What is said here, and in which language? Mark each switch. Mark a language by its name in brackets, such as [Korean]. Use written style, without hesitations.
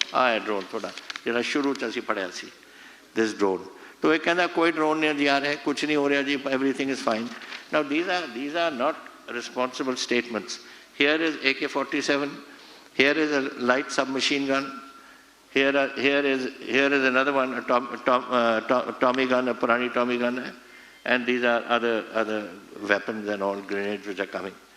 [Punjabi] ਆਹ drone ਥੋੜਾ ਜਿਹੜਾ ਸ਼ੁਰੂ ਚ ਅਸੀਂ ਪੜਿਆ ਸੀ. [English] This drone. [Hindi] तो ये कहना कोई drone नहीं आ रहा है, कुछ नहीं हो रहा जी, [English] everything is fine. Now these are not responsible statements. Here is AK-47. Here is a light submachine gun. Here is another one, a Tommy gun, a Purani Tommy gun, and these are other weapons and all grenades which are coming.